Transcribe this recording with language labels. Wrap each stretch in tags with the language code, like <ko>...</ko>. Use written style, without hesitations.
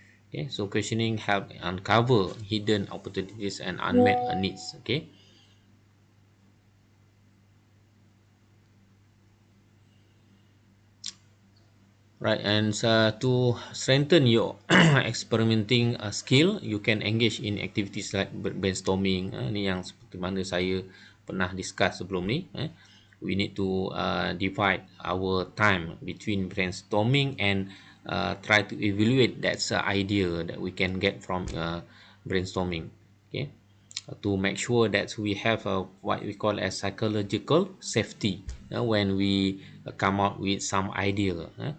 <en>Okay, so questioning help uncover hidden opportunities and unmet needs. Okay, Right, and to strengthen your experimenting skill, you can engage in activities like brainstorming.</en> <ms>Ni yang seperti mana saya pernah discuss sebelum ni.</ms> <en>We need to divide our time between brainstorming and try to evaluate that's idea that we can get from brainstorming. Okay, to make sure that we have what we call as psychological safety when we come out with some idea.</en>